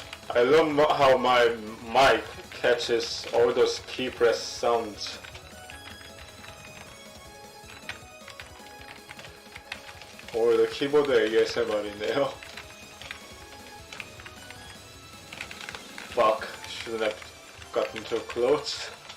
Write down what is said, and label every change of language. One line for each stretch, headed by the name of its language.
English: I love how my mic catches all those key press sounds.
Korean: 오히려 키보드 ASMR이네요.
English: Fuck, shouldn't have gotten too close.